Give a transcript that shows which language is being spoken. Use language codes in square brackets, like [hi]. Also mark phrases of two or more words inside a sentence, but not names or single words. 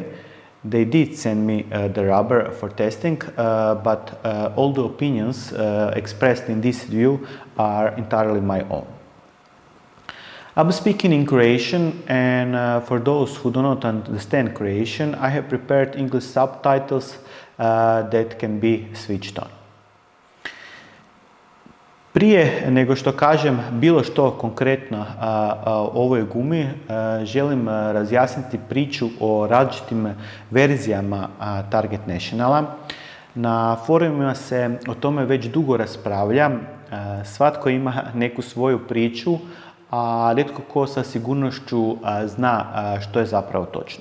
[en] They did send me the rubber for testing, but all the opinions expressed in this review are entirely my own. I'll be speaking in Croatian, and for those who do not understand Croatian, I have prepared English subtitles that can be switched on. [hr] Prije nego što kažem bilo što konkretno o ovoj gumi, želim razjasniti priču o različitim verzijama Target Nationala. Na forumima se o tome već dugo raspravlja, svatko ima neku svoju priču, a rijetko ko sa sigurnošću zna što je zapravo točno.